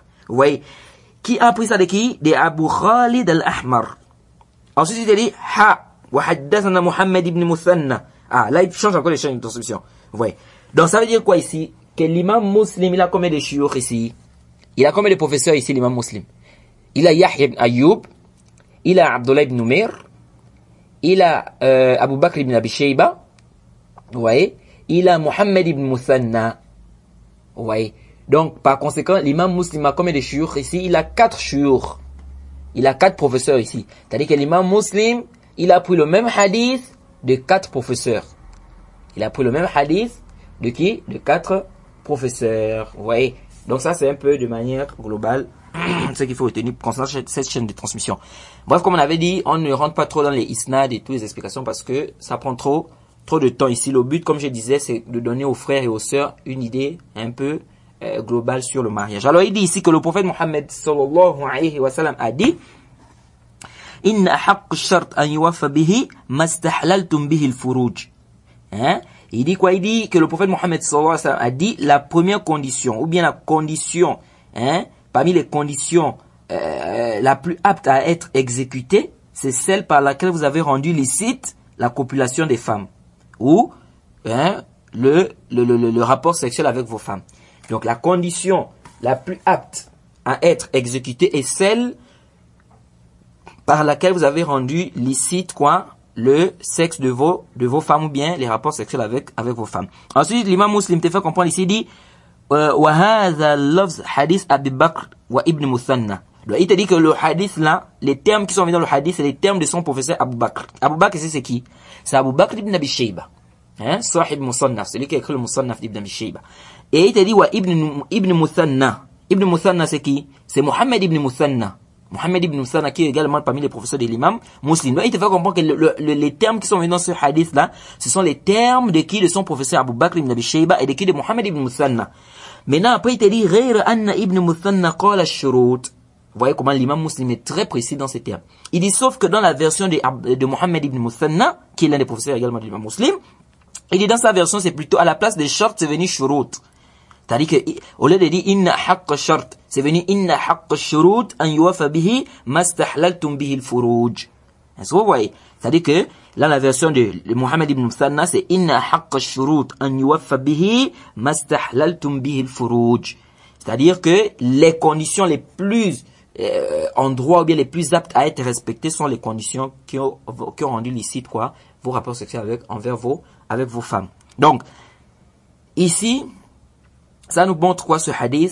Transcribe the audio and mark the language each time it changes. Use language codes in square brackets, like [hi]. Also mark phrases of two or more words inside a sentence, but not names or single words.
[fr] Vous voyez, qui a pris ça de qui? De Abu Khalid al-Ahmar. Ensuite il te dit [ar] وحدثنا [fr] Muhammad ibn Muthanna. Là il change encore les chaînes de transmission. Vous voyez, donc ça veut dire quoi ici? Que l'imam Muslim il a combien de shuyukh ici? Il a combien de professeurs ici l'imam Muslim? Il a Yahya ibn Ayyub, il a Abdullah ibn Numair, il a Abu Bakr ibn Abi Shayba, vous voyez, il a Muhammad ibn Muthanna, vous voyez. Donc par conséquent l'imam Muslim a combien de shuyukh ici? Il a 4 shuyukh, il a 4 professeurs ici. C'est-à-dire que l'imam Muslim il a pris le même hadith de 4 professeurs. Il a pris le même hadith de qui? De 4 professeurs, vous voyez. Donc ça c'est un peu de manière globale ce qu'il faut retenir concernant cette chaîne de transmission. Bref, comme on avait dit, on ne rentre pas trop dans les isnad et toutes les explications parce que ça prend trop de temps ici. Le but, comme je disais, c'est de donner aux frères et aux sœurs une idée un peu globale sur le mariage. Alors il dit ici que le prophète Mohammed [ar] صلى الله عليه وسلم [fr] a dit [ar] إن حق شرط أن يوفى به ما استحللتم به الفروج. [fr] Il dit quoi? Il dit que le prophète Mohammed [ar] صلى الله عليه وسلم [fr] a dit la première condition, ou bien la condition, parmi les conditions la plus apte à être exécutée, c'est celle par laquelle vous avez rendu licite la copulation des femmes, ou le rapport sexuel avec vos femmes. Donc la condition la plus apte à être exécutée est celle par laquelle vous avez rendu licite quoi? Le sexe de vos femmes, ou bien les rapports sexuels avec vos femmes. Ensuite, l'imam Muslim te fait comprendre ici, il dit [ar] وَهَذَا اللَّفْظ حَدِيث أَبِي بَكْرٍ وَإِبْنِ مُثَنَّى. [fr] Il te dit que le hadith là, les termes qui sont venus dans le hadith, c'est les termes de son professeur Abu Bakr. Abu Bakr, c'est qui? C'est Abu Bakr ibn Abi Shayba. [ar] صاحب مصنف, [fr] celui qui a écrit le Musannaf d'Ibn Abi Shayba. Et il te dit ibn Muthanna. Ibn Muthanna, c'est qui? C'est Mohammed ibn Muthanna. Mohammed ibn Muthanna, qui est également parmi les professeurs de l'imam Muslim. Donc, il te fait comprendre que les termes qui sont venus dans ce hadith là, ce sont les termes de qui? De son professeur Abu Bakr ibn Abi Shayba et de qui? De Mohammed ibn Muthanna. Maintenant, après, il te dit [ar] غير أن [fr] ibn Muthanna [ar] قال الشروط. [fr] Vous voyez comment l'imam Muslim est très précis dans ces termes. Il dit, sauf que dans la version de Mohammed ibn Muthanna, qui est l'un des professeurs également de l'imam Muslim, il dit dans sa version, c'est plutôt à la place des shart, c'est venu shurut. C'est-à-dire que, au lieu de dire [ar] إن حق شرط, [fr] c'est venu [ar] إن حق شروط أن يوفى به ما استحللتم به الفروج. [fr] Est-ce que vous voyez? C'est-à-dire que, là, la version de Mohammed ibn Muthanna, c'est [ar] إن حق شروط أن يوفى به ما استحللتم به الفروج. [fr] C'est-à-dire que les conditions les plus en droit, ou bien les plus aptes à être respectées sont les conditions qui ont rendu licite quoi, vos rapports sexuels avec vos femmes. Donc, ici, ça nous montre quoi ce hadith?